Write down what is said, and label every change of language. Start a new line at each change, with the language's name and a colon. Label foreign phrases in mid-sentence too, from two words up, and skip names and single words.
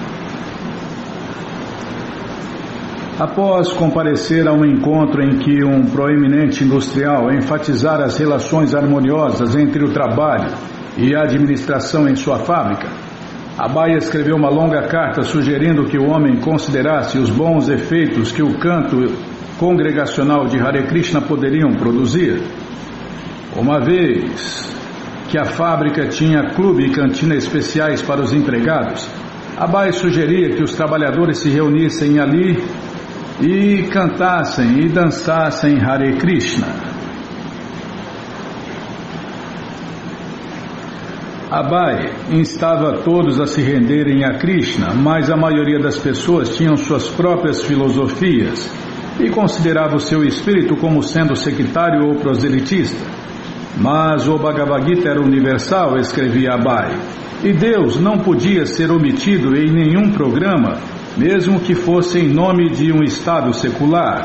Portuguese: Após comparecer a um encontro em que um proeminente industrial enfatizara as relações harmoniosas entre o trabalho e a administração em sua fábrica, Abai escreveu uma longa carta sugerindo que o homem considerasse os bons efeitos que o canto congregacional de Hare Krishna poderiam produzir. Uma vez que a fábrica tinha clube e cantina especiais para os empregados, Abai sugeria que os trabalhadores se reunissem ali e cantassem e dançassem Hare Krishna. Abai instava todos a se renderem a Krishna, mas a maioria das pessoas tinham suas próprias filosofias e considerava o seu espírito como sendo sectário ou proselitista. Mas o Bhagavad Gita era universal, escrevia Abai, e Deus não podia ser omitido em nenhum programa, mesmo que fosse em nome de um estado secular.